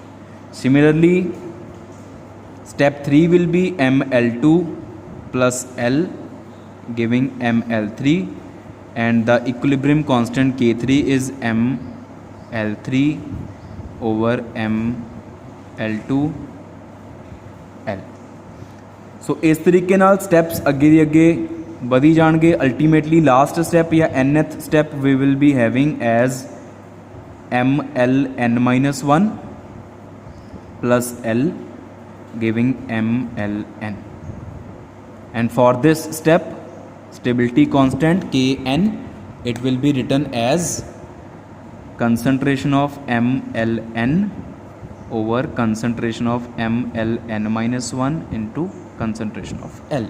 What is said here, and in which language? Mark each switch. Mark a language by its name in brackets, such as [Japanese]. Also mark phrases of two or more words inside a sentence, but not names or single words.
[English] Similarly, step 3 will be ML2 plus L giving ML3 and the equilibrium constant K3 is ML3 over ML2 L। [Punjabi] ਸੋ ਇਸ ਤਰੀਕੇ ਨਾਲ ਸਟੈਪਸ ਅੱਗੇ ਦੀ ਅੱਗੇ ਵਧੀ ਜਾਣਗੇ। [English] ultimately last step या nth step we will be having as MLN-1 plus L giving MLN, and for this step stability constant Kn, it will be written as concentration of MLN over concentration of MLN-1 into concentration of L.